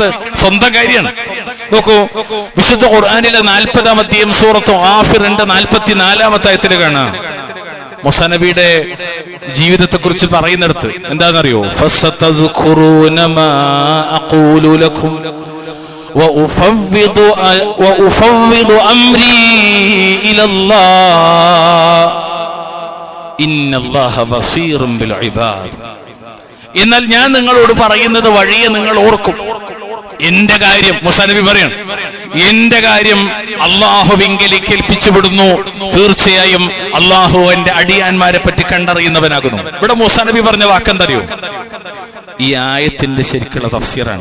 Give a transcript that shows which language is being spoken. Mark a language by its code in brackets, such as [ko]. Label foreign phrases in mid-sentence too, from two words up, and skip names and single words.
[ml] സ്വന്തം കാര്യമാണ്. നോക്കൂ, വിശുദ്ധ ഖുർആനിലെ 40-ാം അധ്യായം സൂറത്ത് ഗാഫിറിന്റെ 44-ാമത്തെ ആയത്തിൽ കാണാം മൂസാ നബിയുടെ ജീവിതത്തെ കുറിച്ച് പറയുന്നിടത്ത് എന്താണെന്നറിയോ? [ar] فستذكرون ما أقول لكم وأفوض أمري إلى الله إن الله بصير بالعباد. [ml] എന്നാൽ ഞാൻ നിങ്ങളോട് പറയുന്നത് വഴിയെ നിങ്ങൾ ഓർക്കും. എന്റെ കാര്യം, മൂസാ നബി പറയാണ്, എന്റെ കാര്യം അള്ളാഹുവിങ്കലേക്ക് ഏൽപ്പിച്ചു വിടുന്നു. തീർച്ചയായും അള്ളാഹു എന്റെ അടിയാന്മാരെ പറ്റി കണ്ടറിയുന്നവനാകുന്നു. ഇവിടെ മൂസാ നബി പറഞ്ഞ വാക്കെന്തറിയോ? ഈ ആയത്തിന്റെ ശരിക്കുള്ള തഫ്സീറാണ്.